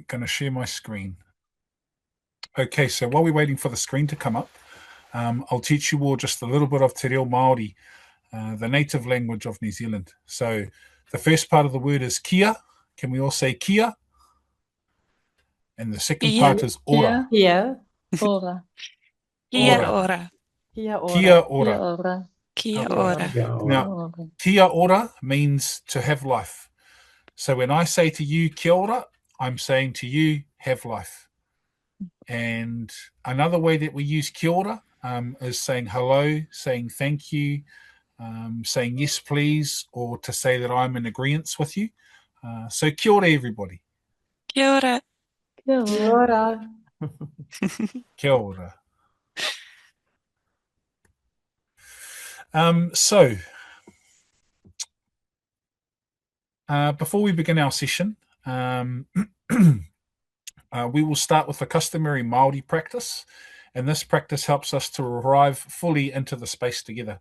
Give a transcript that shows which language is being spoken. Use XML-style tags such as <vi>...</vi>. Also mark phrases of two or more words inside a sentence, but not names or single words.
<en>Going to share my screen. Okay, so while we're waiting for the screen to come up, I'll teach you all just a little bit of</en> <mi>Te Reo Māori,</mi> <en>the native language of New Zealand. So the first part of the word is kia. Can we all say kia? And the second part is ora.</en> <mi>Kia. Ora. Kia Ora. ora. Kia ora. Kia ora. Kia</mi> <en>Okay.</en> <mi>ora.</mi> <en>Now,</en> <mi>kia ora</mi> <en>means to have life. So when I say to you</en> <mi>kia ora,</mi> <en>I'm saying to you, have life. And another way that we use</en> <mi>kia ora</mi> <en>is saying hello, saying thank you, saying yes, please, or to say that I'm in agreement with you. So</en> <mi>kia ora,</mi> <en>everybody.</en> <mi>Kia ora. Kia ora. Kia ora.</mi> <en>So, before we begin our session, we will start with a customary Māori practice, and this practice helps us to arrive fully into the space together.</en>